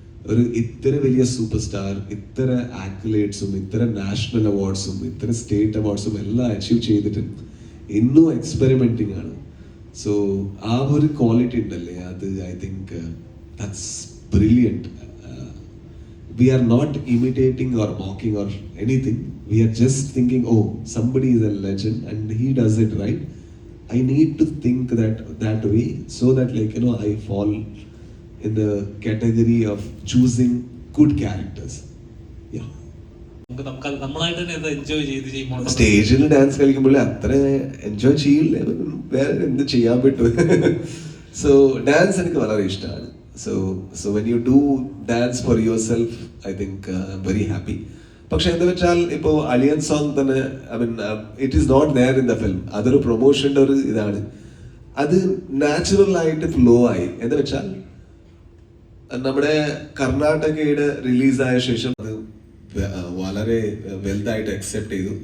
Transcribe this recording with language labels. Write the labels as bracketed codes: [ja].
[ml] ഒരു ഇത്ര വലിയ സൂപ്പർ സ്റ്റാർ, ഇത്ര ആക്യുലേറ്റ്സും, ഇത്ര നാഷണൽ അവാർഡ്സും, ഇത്ര സ്റ്റേറ്റ് അവാർഡ്സും എല്ലാം അച്ചീവ് ചെയ്തിട്ട് ഇന്നും എക്സ്പെരിമെന്റിങ് ആണ്. സോ ആ ഒരു ക്വാളിറ്റി ഉണ്ടല്ലേ, അത് [en] I think that's brilliant. We are not imitating or mocking or anything. We are just thinking, oh, somebody is a legend and he does it right. I need to think that way so that, like, you know, I fall in the category of choosing good characters. Yeah. [ml] നമ്മളായിട്ട് തന്നെ enjoy ചെയ്ത് സ്റ്റേജിൽ dance കളിക്കുമ്പോൾ അത്ര enjoy ചെയ്യില്ല, വേറെ എന്ത് ചെയ്യാൻ പറ്റും. സോ ഡാൻസ് എനിക്ക് വളരെ ഇഷ്ടമാണ്. [en] So when you do dance for yourself, I think I'm very happy. [ml] പക്ഷെ എന്താ വെച്ചാൽ ഇപ്പോൾ അലിയൻ സോങ് തന്നെ, [en] I mean it is not there in the film. [ml] അതൊരു പ്രൊമോഷൻ്റെ ഒരു ഇതാണ്. അത് നാച്ചുറൽ ആയിട്ട് ഫ്ലോ ആയി. എന്താ വെച്ചാൽ നമ്മുടെ കർണാടകയുടെ റിലീസായ ശേഷം അത് വളരെ വലുതായിട്ട് അക്സെപ്റ്റ് ചെയ്തു.